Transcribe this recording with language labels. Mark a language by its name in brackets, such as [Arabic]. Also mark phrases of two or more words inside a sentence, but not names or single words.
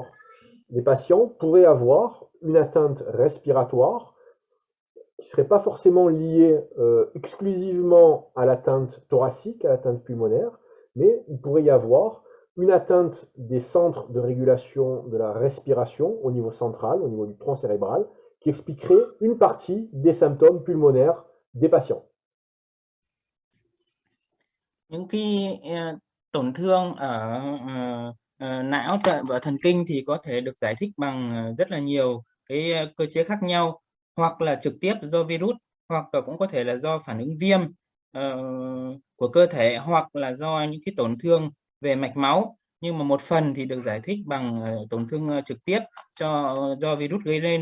[French] Les patients pourraient avoir une atteinte respiratoire qui ne serait pas forcément liée exclusivement à l'atteinte thoracique, à l'atteinte pulmonaire, mais il pourrait y avoir une atteinte des centres de régulation de la respiration au niveau central, au niveau du tronc cérébral, qui expliquerait une partie des symptômes pulmonaires des patients. [Vietnamese] Những cái tổn thương ở não và thần kinh thì có thể được giải thích bằng rất là nhiều cái cơ chế khác nhau, hoặc là trực tiếp do virus, hoặc là cũng có thể là do phản ứng viêm của cơ thể, hoặc là do những cái tổn thương về mạch máu, nhưng mà một phần thì được giải thích bằng tổn thương trực tiếp do virus gây lên.